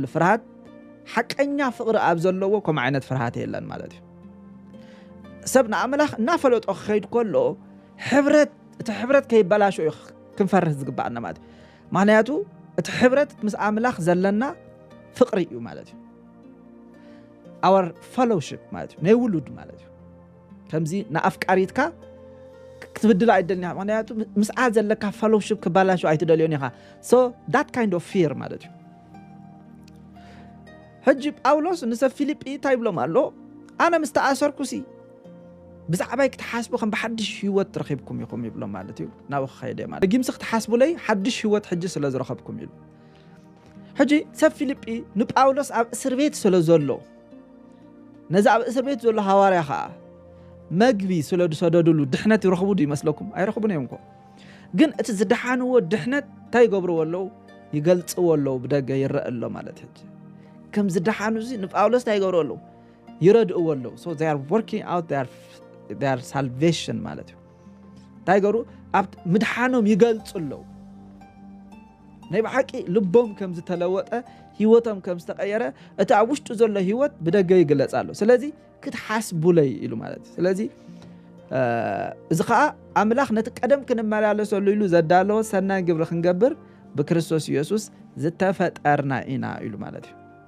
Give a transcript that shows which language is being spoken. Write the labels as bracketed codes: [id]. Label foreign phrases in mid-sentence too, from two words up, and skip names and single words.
[ti] ፍርሃት ሓቀኛ ፍቕሪ ኣብ ዘለዎ ከም ዓይነት ፍርሃት የለን ማለት እዩ ሰብ ንኣምላኽ እናፈለጦ ክኸይድ ከሎ እቲ ሕብረት ከይበላሾ እዩ ክንፈርህ ዝግባአና ማለት እዩ ምክንያቱ እቲ ሕብረት ምስ ኣምላኽ ዘለና ፍቕሪ እዩ ማለት እዩ [en] our fellowship [ti] ማለት እዩ ናይ ውሉድ ማለት እዩ ከምዚ ንኣፍቃሪትካ ክትብድል ኣይደልኒ ምክንያቱ ምስኣ ዘለካ fellowship ክበላሾ ኣይትደልዮን ኢኻ [en] so that kind of fear [ti] ማለት እዩ ሕጂ ጳውሎስ ንሰብ ፊልጵ እንታይ ብሎም ኣሎ ኣነ ምስ ተኣሰርኩሲ ብዛዕባይ ክትሓስቡ ከም ብሓድሽ ህይወት ረኺብኩም ኢኹም ይብሎም ማለት እዩ ናብ ክኸይደ ማለት ጊምሲ ክትሓስቡ ለይ ሓድሽ ህይወት ሕጂ ስለ ዝረኸብኩም ኢሉ ሕጂ ሰብ ፊልጵ ንጳውሎስ ኣብ እስር ቤት ስለ ዘሎ ነዚ ኣብ እስር ቤት ዘሎ ሃዋርያ ከዓ መግቢ ስለ ዝሰደድሉ ድሕነት ይረኽቡ ዶ ይመስለኩም ኣይረኽቡን እዮም እኮ ግን እቲ ዝደሓንዎ ድሕነት እንታይ ይገብርዎ ኣለዉ ይገልጽዎ ኣለዉ ብደገ ይረአ ኣሎ ማለት ሕጂ ከም ዝደሓኑ እዚ ንጳውሎስ እንታይ ይገብርዎ ኣለዉ ይረድእዎ ኣለዉ [en] so they are working out their salvation [ti] ማለት እዩ እንታይ ይገብሩ ኣብ ምድሓኖም ይገልጹ ኣለዉ ናይ ብሓቂ ልቦም ከም ዝተለወጠ ህይወቶም ከም ዝተቀየረ እቲ ኣብ ውሽጡ ዘሎ ህይወት ብደገ ይግለጽ ኣሎ ስለዚ ክትሓስቡለይ ኢሉ ማለት እዩ ስለዚ እዚ ከዓ ኣምላኽ ነቲ ቀደም ክንመላለሰሉ ኢሉ ዘዳለዎ ሰናይ ግብሪ ክንገብር ብክርስቶስ ኢየሱስ ዝተፈጠርና ኢና ኢሉ ማለት እዩ